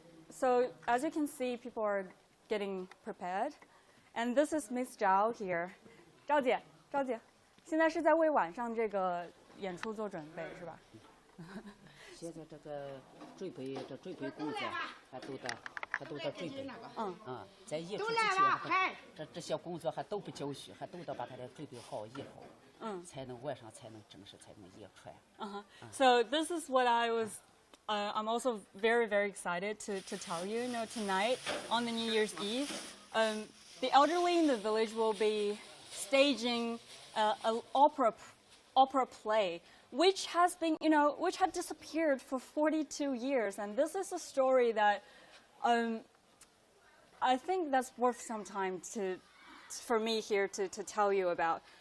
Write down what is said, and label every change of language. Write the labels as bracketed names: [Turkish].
[English] So as you can see, people are getting prepared. And this is Miss Zhao here. [Chinese] 赵姐，现在是在为晚上这个演出做准备，是吧？现在这个准备工作还都在准备。在演出之前，这些工作还都不交续，还都得把它准备好以后，才能晚上才能正式才能演出。 [English] So this is what I was. I'm also very, very excited to tell you. You know, tonight on the New Year's Eve, the elderly in the village will be staging an opera play, which has been, which had disappeared for 42 years, and this is a story that I think that's worth some time for me here to tell you about.